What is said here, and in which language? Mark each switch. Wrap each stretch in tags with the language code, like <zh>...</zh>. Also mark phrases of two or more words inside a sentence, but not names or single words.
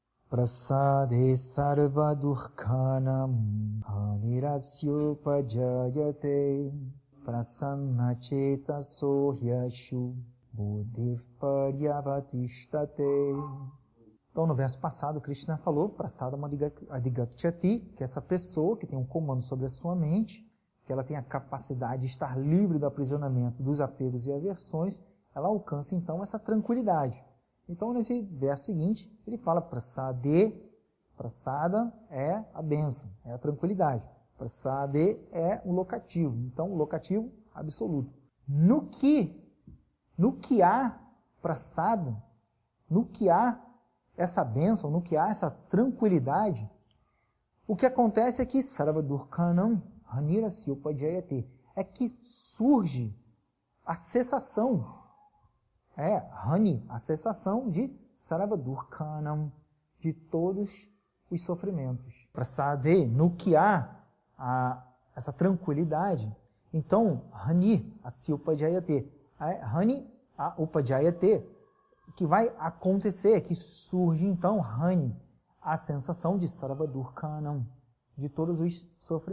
<sa>Prasade sarva durkhanam hanirasyupajayate prasanna cetaso hyashu buddhif paryavatishtate.</sa> <pt>Então, no verso passado, Krishna falou,</pt> <sa>prasadam adhigachyati,</sa> <pt>que essa pessoa que tem um comando sobre a sua mente, que ela tem a capacidade de estar livre do aprisionamento dos apegos e aversões, ela alcança, então, essa tranquilidade. Então, nesse verso seguinte, ele fala prasade, prasada é a bênção, é a tranquilidade. Prasade é o locativo, então, o locativo absoluto. No que há prasada, no que há essa bênção, no que há essa tranquilidade, o que acontece é que</pt> <sa>sarva durkhanam hanirasyupajayate,</sa> <pt>é que surge a cessação. Hani, a cessação de</pt> <sa>sarva durkhanam,</sa> <pt>de todos os sofrimentos. Prasade, no que há essa tranquilidade, então,</pt> <sa>hani, asyupajayate, hani, upajayate,</sa> <pt>que vai acontecer, que surge então, hani, a sensação de</pt> <sa>sarva durkhanam,</sa> <pt>de todos os sofrimentos.</pt>